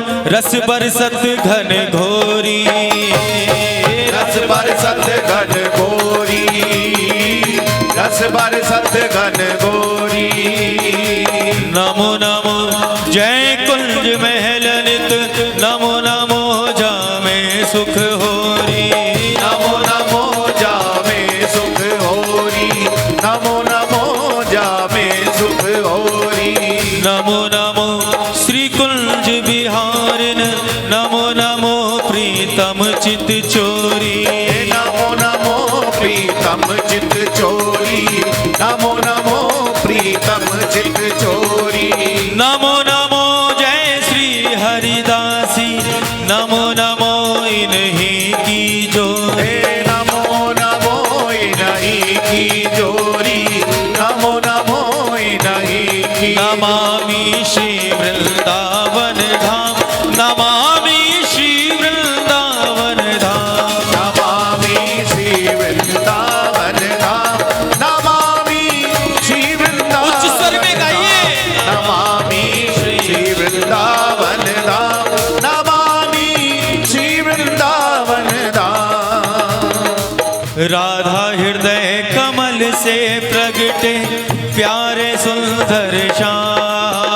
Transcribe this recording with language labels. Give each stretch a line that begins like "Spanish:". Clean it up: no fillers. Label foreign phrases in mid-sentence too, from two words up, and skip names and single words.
Braj: रस बरसत घन घोरी, रस बरसत घन घोरी, रस बरसत घन घोरी। नमो नमो जय कुंज महल नित, नमो नमो जामे सुख होरी, नमो नमो जामे सुख होरी, नमो नमो जामे सुख होरी। नमो नमो श्री कुंज बिहारिन, नमो नमो प्रीतम चित चोरी, नमो नमो प्रीतम चित चोरी, नमो नमो प्रीतम चित चोरी। नमो नमो जय श्री हरिदासी, नमो नमो इन्हीं की जोरी, नमो नमो इन्हीं की जोरी, नमो नमो इन्हीं की।
Sanskrit: नमामि श्री वृंदावन धाम, नमामि श्री वृंदावन धाम, नमामि श्री वृंदावन धाम, नमामि श्री वृंदावन।
Hindi: उच्च स्वर में गाइए।
Sanskrit: नमामि श्री वृंदावन धाम, नमामि श्री वृंदावन धाम।
Braj: राधा हृदय कमल से प्रगटे प्यारे सुंदर श्याम,